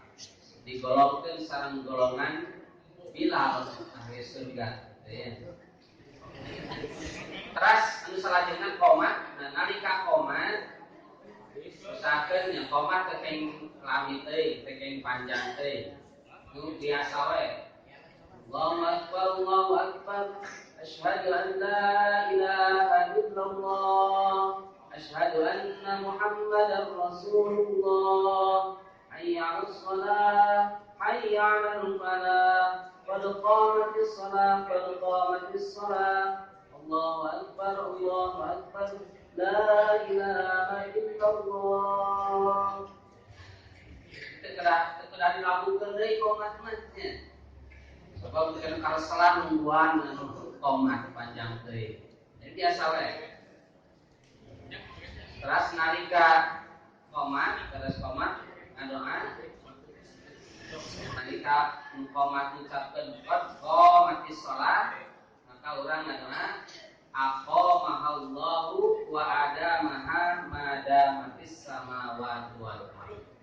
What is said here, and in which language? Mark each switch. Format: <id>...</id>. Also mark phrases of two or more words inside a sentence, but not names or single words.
<su>Digolongkeun sareng golongan Bilal ahli surga. Terus anu salajengna qomat, nalika qomat usahakeun nya qomat teh keng lami teh, keng panjang teh. Nu biasa we.</su> <ar>الله أكبر. أشهد أن لا إله إلا الله. أشهد أن محمدا رسول الله. حي على الصلاة، حي على الفلاح. قد قامت الصلاة، قد قامت الصلاة. الله أكبر، الله أكبر. لا إله إلا الله.</ar> <id>Telah dilakukan dari komat-matnya. Sebab kita kalau salah nungguan komat panjang teh.</id> <su>Jadi biasa we. Terus nalika komat, terus komat ngadoa. Nalika komat ucapkeun</su> <ar>قامت الصلاة,</ar> <su>maka urang ngadoa</su> <ar>أقامها الله وأدامها ما دامت السماوات والأرض.</ar>